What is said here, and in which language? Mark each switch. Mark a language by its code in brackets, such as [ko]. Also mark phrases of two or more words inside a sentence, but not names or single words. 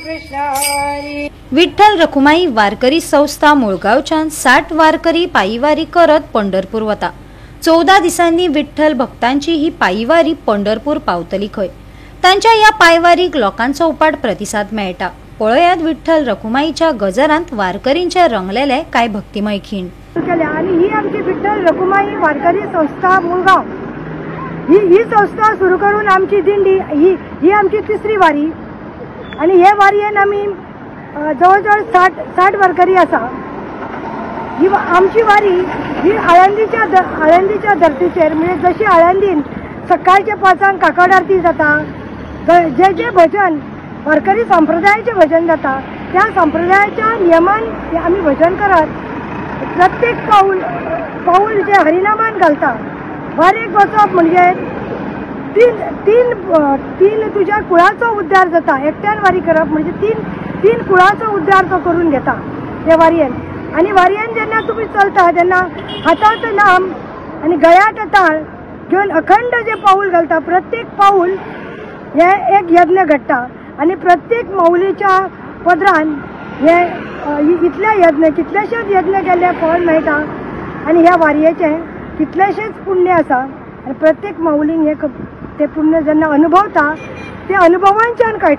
[kok] विठ्ठल रखुमाई वारकरी संस्था मुळगावच्यान 60 वारकरी पायीवारी करत पंढरपूर वता। 14 दिसांनी विठ्ठल भक्तांची ही पायीवारी पंढरपूर पावतली खंय। तांच्या या पायवारीक लोकांचो उपाट प्रतिसाद मेळटा। पळयात विठ्ठल रखुमाईच्या गजरांत वारकरींचे रंगलेले काय भक्तिमय खीण। आणि ही आमची विठ्ठल रखुमाई वारकरी संस्था मुळगाव ही संस्था सुरू करून आमची दिंडी ही आमची तिसरी वारी। आणि हे वारयेन आम्ही जवळजवळ 60 वारकरी असा। ही आमची वारी ही आळंदीच्या धर्तीचेर म्हणजे जशी आळंदीन सकाळच्या 5 काकड आरती जाता, जे भजन वारकरी संप्रदायाचे भजन जाता त्या संप्रदायाच्या नियमान आम्ही भजन करत प्रत्येक पाऊल जे हरिनामान घालता। वारेक वचप म्हणजे तीन तुझ्या कुळाचो उद्धार जाता। एकट्यान वारी करप म्हणजे तीन कुळाचो उद्धार तो करून घेता त्या वारयेन। आणि वारयेन जेन्ना तुम्ही चलता तेन्ना हातात नाम आणि गळ्यात ताळ घेऊन अखंड जे पाऊल घालता प्रत्येक पाऊल हे एक यज्ञ घडटा। आणि प्रत्येक माऊलीच्या पदरान हे कितलेशेच यज्ञ केल्ले फळ मेळटा। आणि ह्या वारयेचे कितलेशेच पुण्य आसा। आणि प्रत्येक माऊलींक हे ते पुण्य जेन्ना अनुभवता ते अनुभवांच्यान कळटा।